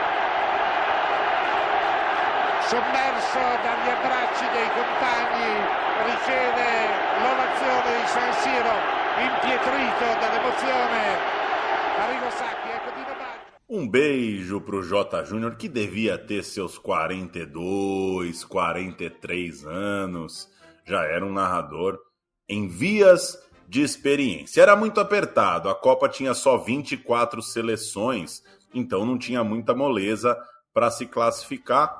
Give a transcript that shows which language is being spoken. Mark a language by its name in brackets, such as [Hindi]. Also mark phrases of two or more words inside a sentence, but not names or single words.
[Italian] Sommerso dagli abbracci dei compagni, riceve l'ovazione di San Siro, impietrito dall'emozione. Arrigo Sacchi, ecco Dino Baggio. [Portuguese] Beijo pro J. Júnior, que devia ter seus 42, 43 anos. Já era um narrador em vias de experiência. Era muito apertado, a Copa tinha só 24 seleções, então não tinha muita moleza para se classificar.